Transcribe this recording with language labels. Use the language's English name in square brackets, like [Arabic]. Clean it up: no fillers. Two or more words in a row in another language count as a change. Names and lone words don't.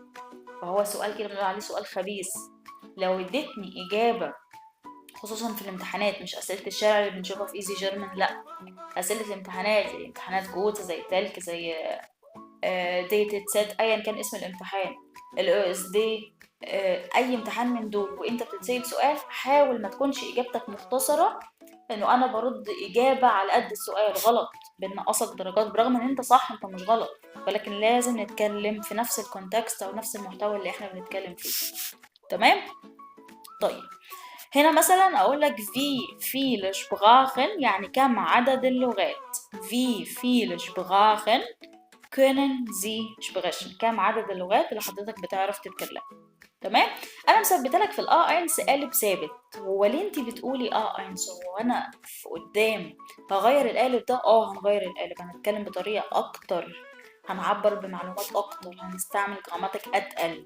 [Arabic] فهو سؤال كده بنقول عليه سؤال خبيث. لو اديتني اجابه، خصوصا في الامتحانات، مش اسئله الشارع اللي بنشوفها في ايزي جيرمان، لا، اسئله الامتحانات زي امتحانات جوتا، زي تلك، زي ديتد سيت، ايا كان اسم الامتحان، الاو اس دي، اي امتحان من دول، وانت بتتسأل سؤال، حاول ما تكونش اجابتك مختصره انه انا برد اجابه على قد السؤال. غلط، بنقصك درجات برغم ان انت صح، انت مش غلط، ولكن لازم نتكلم في نفس الكونتكست او نفس المحتوى اللي احنا بنتكلم فيه. تمام. طيب، هنا مثلا اقول لك [German] wie viele Sprachen، [Arabic] يعني كم عدد اللغات. [German] wie viele Sprachen können Sie sprechen؟ [Arabic] كم عدد اللغات اللي حضرتك بتعرف تتكلم. تمام. انا مثبته لك في اينس قالب ثابت. هو ليه انت بتقولي اينس؟ هو انا في قدام هغير القالب ده؟ هنغير القالب، هنتكلم بطريقه اكتر، هنعبر بمعلومات اكتر، هنستعمل جراماتيك اتقل.